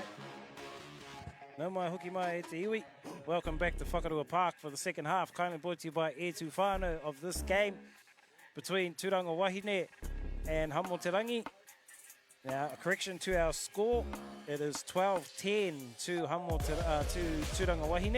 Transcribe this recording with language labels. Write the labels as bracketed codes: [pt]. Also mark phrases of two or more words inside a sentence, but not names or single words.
[mi] No mai hoki mai e te iwi. [en] Welcome back to Whakarua Park for the second half. Kindly brought to you by E Tufano of this game between Turanga Wahine and Hamoterangi. Now, a correction to our score. It is 12-10 to Turanga Wahine.